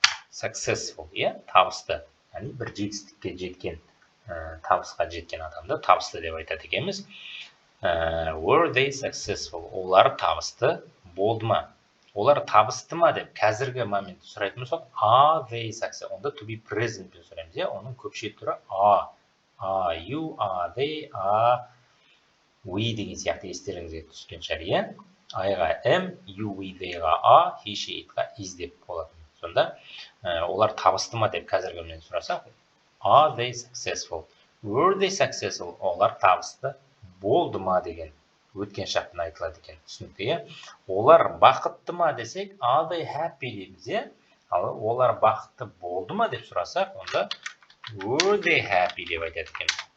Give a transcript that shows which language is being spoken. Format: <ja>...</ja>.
<kk>Successful, табысты. Яғни бір жетістікке жеткен, табысқа жеткен адамды табысты деп айтады екенбіз.</kk> <en>Were they successful?</en> <kk>Олар табысты болды ма? Олар табысты ма деп қазіргі моментті сұрайтын болсақ,</kk> <en>are they successful?</en> <kk>Онда to be present пен сұраймыз. Оның көпшет түрі are.</kk> <en>Are you, are they, are we</en> <kk>деген сияқты естеріңізге түскен шығар. I-ға am, you, we, they-ға are, he, she, it-ға is деп болады. Сонда олар табысты ма деп қазіргі моментті сұрасақ,</kk> <en>are they successful? Were they successful?</en> <kk>Олар табысты болды ма деген өткен шақтан айтылады екен. Түсінікті, Олар бақытты ма десек,</kk> <en>are they happy</en> <kk>дейміз, Ал олар бақытты болды ма деп сұрасақ, онда</kk> <en>were they happy</en> <kk>деп айтады екен.</kk>